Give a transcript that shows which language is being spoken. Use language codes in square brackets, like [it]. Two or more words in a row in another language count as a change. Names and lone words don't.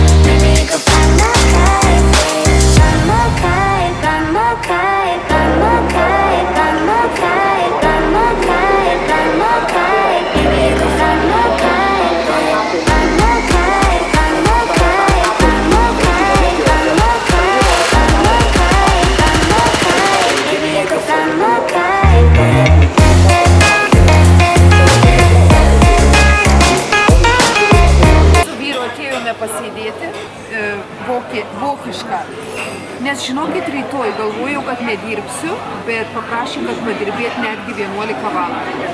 [en] Maybe you could fly my kite, babe. Fly my kite, fly my kite, fly my kite, fly my kite, fly my kite, fly my kite. Maybe you could fly my kite, babe. Fly my kite, fly my kite, fly my kite, fly my kite, fly my kite, fly my kite. Maybe you could fly my kite, babe. [lt] Su vyru atėjome pasėdėti vokišką. Nes žinokit, rytoj galvojau, kad nedirbsiu, bet paprašė, kad padirbėt netgi 11 valandų.